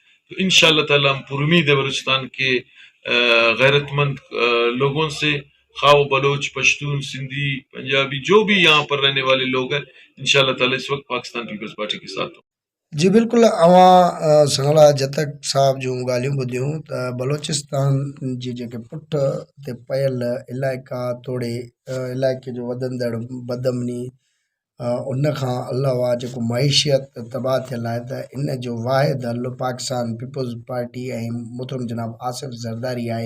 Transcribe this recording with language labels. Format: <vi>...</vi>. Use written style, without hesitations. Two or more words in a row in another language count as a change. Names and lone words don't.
<ur>تو انشاءاللہ تعالی ہم پر امید ہے بلوچستان کے غیرت مند لوگوں سے، خواہ وہ بلوچ، پشتون، سندھی، پنجابی، جو بھی یہاں پر رہنے والے لوگ ہیں، انشاءاللہ تعالی اس وقت پاکستان پیپلز پارٹی کے ساتھ ہوں۔</ur> <sd>جی بالکل، اواں سنگلا جتک صاحب جو ڳالهيون ٻڌيون ته بلوچستان جي جيڪي پٺ تي پيل علائقا توڙي علائقي جو وڌندڙ بدامني ان کان علاوه جيڪو معيشيت تباہ ٿيل آهي ته ان جو واحد حل پاڪستان پیپلز پارٽي ۽ محترم جناب آصف زرداري آهي۔</sd>